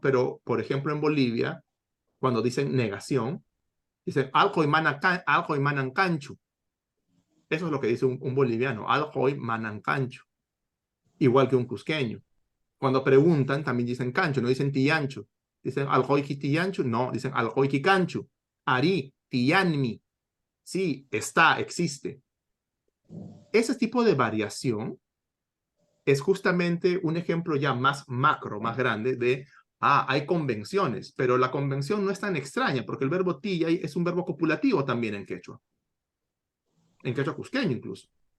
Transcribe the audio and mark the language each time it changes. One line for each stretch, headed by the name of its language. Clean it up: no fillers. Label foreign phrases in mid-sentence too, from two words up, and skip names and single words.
Spanish: Pero, por ejemplo, en Bolivia, cuando dicen negación, dicen
Quechua: alcoy manancanchu.
Spanish: Eso es lo que dice un boliviano,
Quechua: alcoy manancanchu.
Spanish: Igual que un cusqueño. Cuando preguntan, también dicen cancho, no dicen tiancho. Dicen
Quechua: aljoiki tiancho,
Spanish: no, dicen
Quechua: aljoiki cancho. Ari, tianmi.
Spanish: Sí, está, existe. Ese tipo de variación es justamente un ejemplo ya más macro, más grande de, hay convenciones, pero la convención no es tan extraña, porque el verbo tiyay es un verbo copulativo también en quechua cusqueño incluso.